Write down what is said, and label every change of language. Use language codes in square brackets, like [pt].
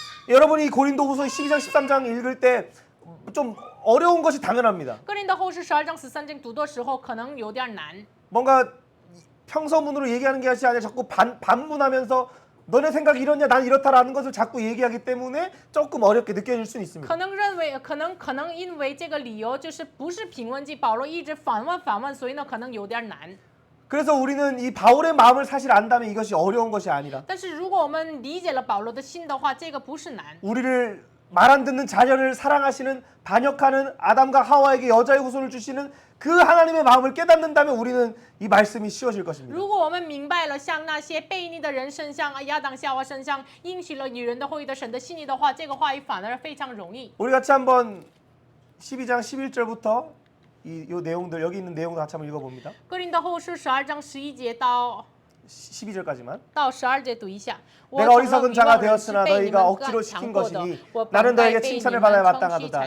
[ko] 여러분이 고린도후서 12장 13장 읽을 때 좀 어려운 것이 당연합니다. [zh] 哥林多后书12章13节读的时候，可能有点难。 [ko] 뭔가 평서문으로 얘기하는 게 아니라 자꾸 반문하면서 너네 생각이 이러냐 난 이렇다라는 것을 자꾸 얘기하기 때문에 조금 어렵게 느껴질 수는 있습니다. [zh] 可能因为这个理由，就是不是评论句，保罗一直反问，所以呢，可能有点难。 [ko] 그래서 우리는 이 바울의 마음을 사실 안다면 이것이 어려운 것이 아니라 [zh] 但是如果我们理解了保罗的心的话，这个不是难。 [ko] 우리를 말 안 듣는 자녀를 사랑하시는 반역하는 아담과 하와에게 여자의 후손을 주시는 그 하나님의 마음을 깨닫는다면 우리는 이 말씀이 쉬워질 것입니다. [zh] 如果我们明白了像那些悖逆的人身上，亚当夏娃身上应许了女人的后裔的神的心意的话，这个话语反而非常容易。 [ko] 우리 같이 한번 12장 11절부터 이 내용들 여기 있는 내용도 같이 한번 읽어봅니다. [zh] 哥林多后书12章11节到 [ko] 12절까지만. [zh] 12节读一下。 [ko] 내가 어리석은 자가 되었으나 너희가 억지로 시킨 것이니 나는 너에게 칭찬을 받아야 마땅하도다.